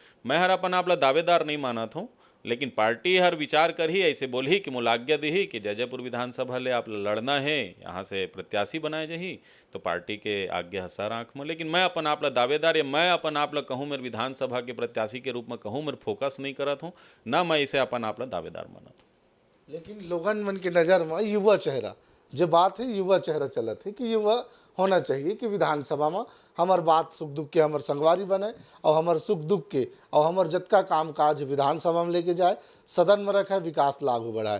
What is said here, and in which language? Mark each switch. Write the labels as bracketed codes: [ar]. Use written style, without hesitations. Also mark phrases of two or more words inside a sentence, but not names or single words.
[hne] मैं हर अपन आप ला दावेदार नहीं मानत हूँ, लेकिन पार्टी हर विचार कर ही ऐसे बोली कि मोला आज्ञा दी कि जयपुर विधानसभा ले आप लड़ना है, यहाँ से प्रत्याशी बनाए जही, तो पार्टी के आज्ञा हसार आँख में। लेकिन मैं अपन आप ला दावेदार या मैं अपन आप ला कहूँ मेरे विधानसभा के प्रत्याशी के रूप में कहूँ मेरे फोकस नहीं करत हूँ, ना मैं इसे अपन आप ला दावेदार मानत हूँ। लेकिन लोगन मन के नज़र में युवा चेहरा जो बात है, युवा चेहरा चलत है कि युवा होना चाहिए कि विधानसभा में हमार बात सुख दुख के हमार संगवारी बने और हमार सुख दुख के और हमार जतका काम काज विधानसभा में लेके जाए, सदन में रखे, विकास लागू बढ़ाए।